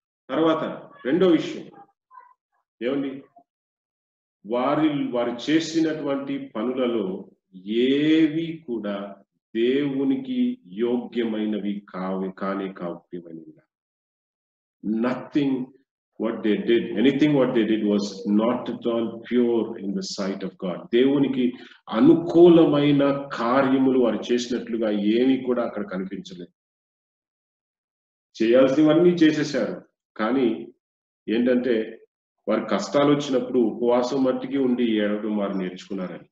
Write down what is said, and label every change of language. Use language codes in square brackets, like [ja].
[te] తర్వాత రెండో విషయం ఏమండి? వారు చేసినటువంటి పనులలో ఏవి కూడా దేవునికి యోగ్యమైనవి కానే కావు. [en] Nothing what they did, anything what they did was not at all pure in the sight of God. [te] దేవునికి అనుకూలమైన కార్యములు వారు చేసినట్లుగా ఏమీ కూడా అక్కడ కనిపించలేదు. చేయాల్సినవన్నీ చేసేశారు, కానీ ఏంటంటే వారి కష్టాలు వచ్చినప్పుడు ఉపవాసం మట్టికి ఉండి ఏడవడం వారు నేర్చుకున్నారని.